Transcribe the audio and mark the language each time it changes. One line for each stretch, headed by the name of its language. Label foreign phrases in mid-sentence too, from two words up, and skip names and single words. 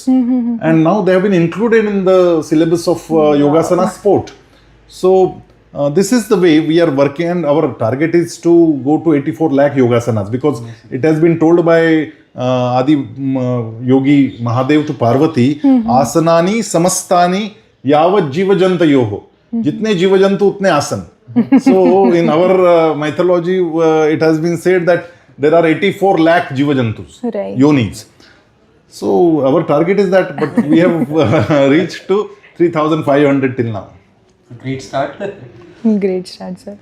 English: And now they have been included in the syllabus of Yogasana sport. So this is the way we are working, and our target is to go to 84 lakh yogasanas, because it has been told by Adi Yogi Mahadev to Parvati,
Sanskrit: asanani samastani yavat jivajanta yoho.
Hindi: Jitne jivajantu utne asan.
English: So in our mythology, it has been said that there are 84 lakh jivajantus, yonis. So our target is that, but we have reached to 3,500 till now. Great start. Great start, sir.